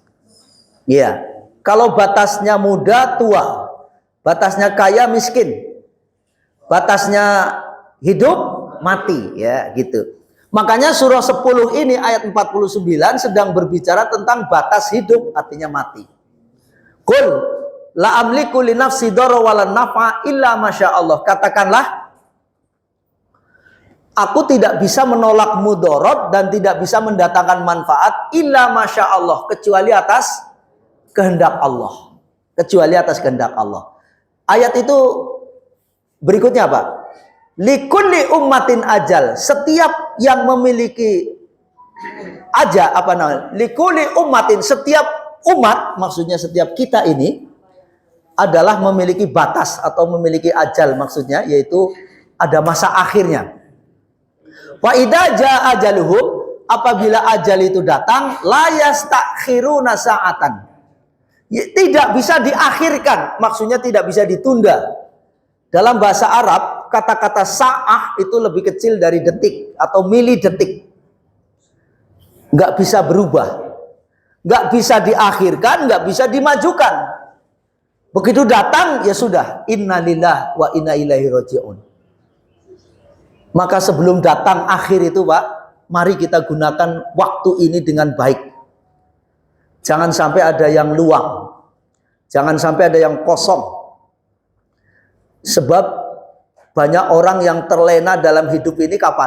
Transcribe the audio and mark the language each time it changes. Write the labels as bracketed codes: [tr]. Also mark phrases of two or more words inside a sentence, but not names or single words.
[id] Iya. Kalau batasnya muda, tua. Batasnya kaya, miskin. Batasnya hidup, mati, ya gitu. Makanya surah 10 ini ayat 49 sedang berbicara tentang batas hidup, artinya mati. [ar] قل لا أملك لنفسي ضرا ولا نفعا إلا ما شاء الله. [id] Katakanlah, aku tidak bisa menolak mudarat dan tidak bisa mendatangkan manfaat [ar] إلا ما شاء الله, [id] kecuali atas kehendak Allah. Kecuali atas kehendak Allah. Ayat itu Berikutnya apa? [ar] لكل أمة أجل. [id] Setiap yang memiliki [ar] لكل أمة, [id] setiap umat, maksudnya setiap kita ini adalah memiliki batas atau memiliki ajal, maksudnya yaitu ada masa akhirnya. [ar] وإذا جاء أجلهم, [id] apabila ajal itu datang, [ar] لا يستأخرون ساعة. [id] Tidak bisa diakhirkan, maksudnya tidak bisa ditunda. Dalam bahasa Arab, kata-kata sa'ah itu lebih kecil dari detik atau mili detik. Nggak bisa berubah. Nggak bisa diakhirkan, nggak bisa dimajukan. Begitu datang, ya sudah. [ar] إنا لله وإنا إليه راجعون. [id] Maka sebelum datang akhir itu, Pak, mari kita gunakan waktu ini dengan baik. Jangan sampai ada yang luang. Jangan sampai ada yang kosong. Sebab banyak orang yang terlena dalam hidup ini kapan?